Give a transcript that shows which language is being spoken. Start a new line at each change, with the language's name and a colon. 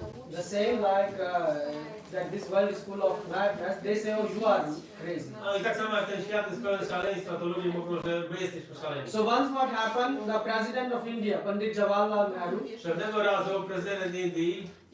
English: The same like that this world is full of madness, they say, oh, you are crazy.
Polish: no i tak samo jak ten świat jest pełen szaleństwa, to ludzie mówią, że my jesteśmy szaleni.
English: So once what happened, the president of India, Pandit Jawaharlal Nehru,
Polish: Pewnego razu prezydent Indii,